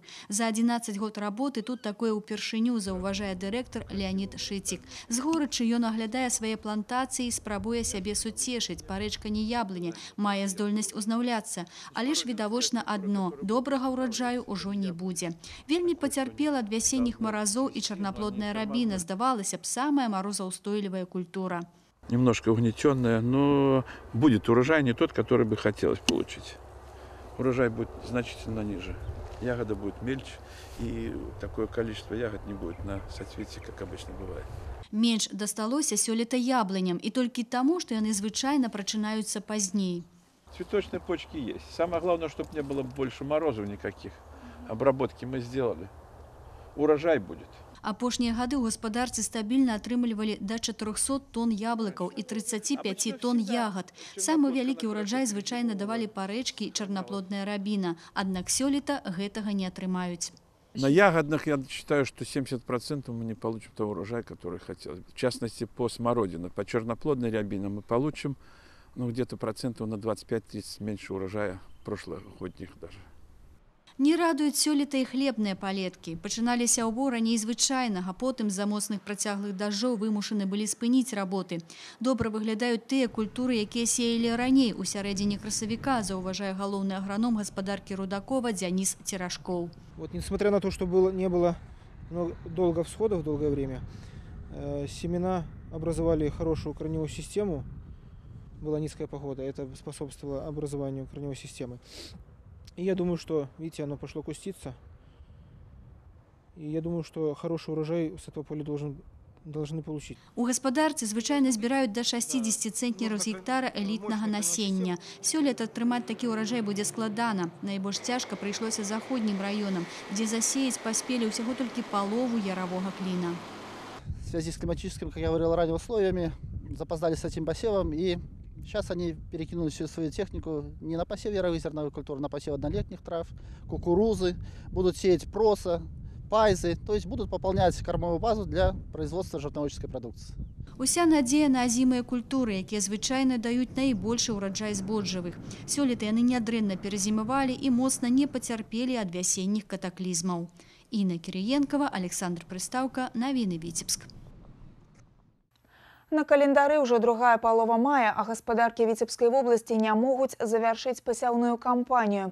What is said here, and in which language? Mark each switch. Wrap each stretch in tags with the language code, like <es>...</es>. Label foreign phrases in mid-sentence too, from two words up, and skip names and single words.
<be>За 11 год работы тут такое ўпершыню, заўважае дырэктар Леонід Шыцік. З горычы ён аглядае свае плантацыі і спрабуе сябе суцешыць. Парэчка не яблыня, мае здольнасць узнаўляцца. Але ж відавочна адно – добрага ўраджаю ўжо не будзе. Вельмі пацярпела ад вясенніх маразоў і чарнаплодная рабіна.</be> <ru>Сдавалась бы самая морозоустойливая культура. Немножко угнетенная, но будет урожай не тот, который бы хотелось получить. Урожай будет значительно ниже. Ягода будет мельче, и такое количество ягод не будет на соцветии, как обычно бывает.</ru> <be>Менш дасталося сёлета яблыням,</be> <ru>и только</ru> <be>тому, что яны звычайно прачынаюцца пазней.</be> <ru>Цветочные почки есть. Самое главное, чтобы не было больше морозов никаких. Обработки мы сделали. Урожай будет.</ru> <be>Апошнія гады ў гаспадарцы стабільна атрымлівалі да 400 тонн яблыкаў і 35 тонн ягад. Самы вялікі ўраджай звычайна давалі парэчкі і чарнаплодная рабіна, аднак сёлета гэтага не атрымаюць.</be> <ru>На ягодных я считаю, что 70% мы не получим того урожая, который хотелось. В частности, по смородине. По черноплодной рябине мы получим где-то процентов на 25-30 меньше урожая прошлогодних даже.</ru> <be>Не радуюць сёлета і хлебныя палеткі. Пачыналіся ўбор раней звычайнага, потым з-за моцных працяглых дажджоў вымушаны былі спыніць работы. Добра выглядаюць тыя культуры, якія сеялі раней у сярэдзіне красавіка, заўважае галоўны аграном гаспадаркі Рудакова Дзяніс Церашкоў.</be> <ru>Вот, несмотря на то, что не было долго всходов, долгое время, семена образовали хорошую корневую систему, была низкая погода, это способствовало образованию корневой системы. И я думаю, что, видите, оно пошло куститься. И я думаю, что хороший урожай с этого поля должны получить.</ru> <be>У гаспадарцы звычайна збіраюць да 60 цэнтнераў з гектара элітнага насення. Сёлета атрымаць такі ўраджай будзе складана. Найбольш цяжка прыйшлося заходнім раёнам, дзе засеяць паспелі ўсяго толькі палову яравога кліна.</be> <ru>В связи с климатическими, как я говорил ранее, условиями запоздали с этим посевом, и сейчас они перекинули всю свою технику не на посев яровых зерновых культур, на посев однолетних трав, кукурузы, будут сеять проса, пайзы, то есть будут пополнять кормовую базу для производства животноводческой продукции.</ru> <be>Уся надзея на азімыя культуры, якія звычайна даюць найбольшы ўраджай збожжавых. Сёлета яны нядрэнна перазімавалі і моцна не пацярпелі ад вясенніх катаклізмаў. Інна Кірыенкава, Александр Прыстаўка, навіны Віцебск. На календары ўжо другая палова мая, а гаспадаркі Віцебскай вобласці не могуць завяршыць пасяўную кампанію.</be>